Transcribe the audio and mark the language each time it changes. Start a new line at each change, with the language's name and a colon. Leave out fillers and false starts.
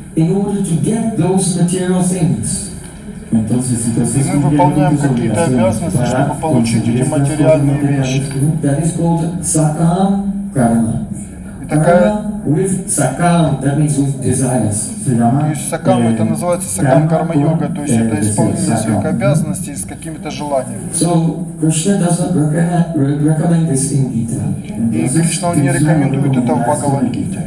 English: In order to get those material things.
Russian: И мы выполняем какие-то обязанности, чтобы получить эти материальные вещи.
English: That is called sakam karma.
Russian: И такая...
English: With sakam, that means with desires.
Russian: То есть сакам, это называется сакам карма йога, то есть это исполнение своих обязанностей с какими-то желаниями.
English: So Krishna does not recommend this in Gita.
Russian: И Кришна, он не рекомендует это в Бхагавад-гите.